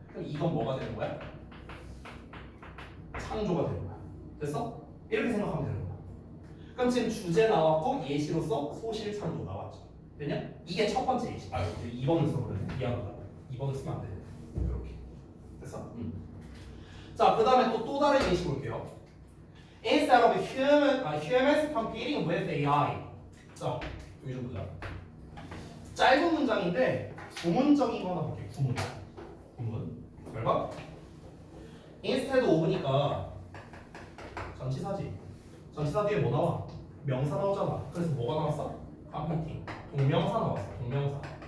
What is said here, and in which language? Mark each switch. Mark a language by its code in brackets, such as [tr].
[ko] 그럼 이건 뭐가 되는 거야? 창조가 되는 거야. 됐어? 이렇게 생각하면 되는 거야. 그럼 지금 주제 나왔고 예시로서 소실 창조 나왔죠. 됐냐? 이게 첫 번째 예시. 2번을 써버렸네. 미안하다. 2번을 쓰면 안 돼. 이렇게. 됐어? 자, 그 다음에 또 다른 예시 볼게요. [en] Instead of humans competing with AI. [ko] 자, 여기 좀 보자. 짧은 문장인데 구문적인 거 하나 볼게요. 구문. 잘 봐. Instead of니까 전치사지. 전치사 뒤에 뭐 나와? 명사 나오잖아. 그래서 뭐가 나왔어? competing. 동명사 나왔어. 동명사.